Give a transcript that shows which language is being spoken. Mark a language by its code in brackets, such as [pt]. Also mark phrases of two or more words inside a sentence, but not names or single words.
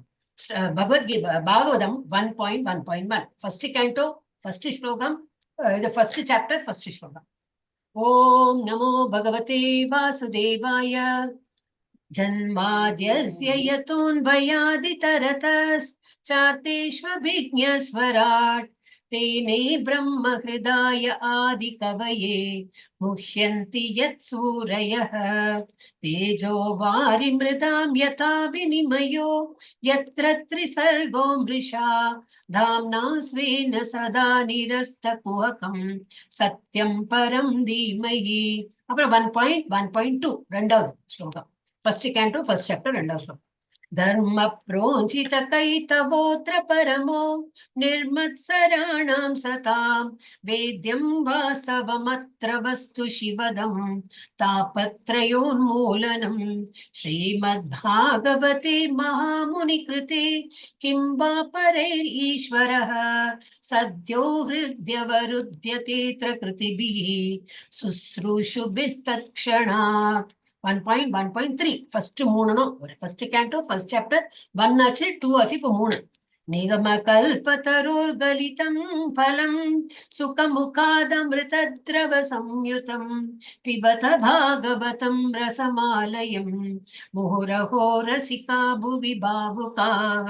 [ta] பகவத்கீதா பாகவதம் 1.1.1 [en] first canto, [ta] ஃபர்ஸ்ட் ஸ்லோகம், இது [en] first chapter, [ta] ஃபர்ஸ்ட் ஸ்லோகம். [sa] ॐ नमो भगवते वासुदेवाय जन्माद्यस्य यतोऽन्वयादितरतश् चार्थेष्वभिज्ञःस्वराट् तेने ब्रह्म हृदय आदि कवये मुह्यन्ति यत्सूरयः तेजो वारिमृदां यथा विनिमयो यत्र त्रिसर्गो मृषा धाम्ना स्वेन सदा निरस्तकुहकं सत्यं परं धीमहि. [ta] அப்புறம் 1.1.2 ரெண்டாவது ஸ்லோகம், [en] first canto first chapter [ta] ரெண்டாவது ஸ்லோகம். [sa] धर्म प्रोञ्चित कैतवोऽत्र परमो निर्मत्सराणां सतां वेद्यं वासवमत्र वस्तु शिवदं तापत्रयोन्मूलनं श्रीमद्भागवते महामुनिकृते किं वा परैरीश्वरः सद्यो हृद्यवरुध्यतेऽत्र कृतिभिः शुश्रूषुभिस्तत्क्षणात्. [ta] 1.1.3 ஃபர்ஸ்ட் 3 ஒரு [en] first canto first chapter [ta] 1 ஆச்சு, 2 ஆச்சு, இப்போ 3. [sa] निगम कल्पतरोर्गलितं फलं शुकमुखादमृतद्रव संयुतम् पिबत भागवतं रसमालयं मुहुरहो रसिका भुवि भावुकाः.